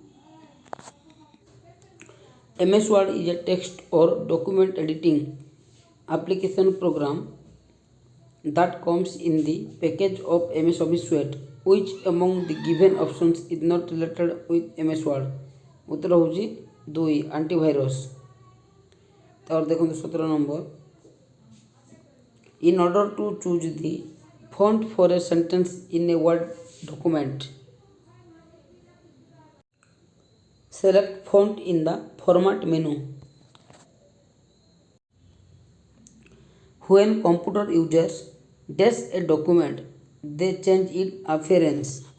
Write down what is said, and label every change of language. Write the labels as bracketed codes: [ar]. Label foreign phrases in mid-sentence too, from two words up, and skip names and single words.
[en] MS Word is a text or document editing application program that comes in the package of MS Office Suite. Which among the given options is not related with MS Word? [or] ଉତ୍ତର ହଉଚି 2 antivirus. ତାପରେ ଦେଖନ୍ତୁ 17 ନମ୍ବର. [en] In order to choose the font for a sentence in a Word document, select font in the format menu. When computer users dash a document, they change its appearance.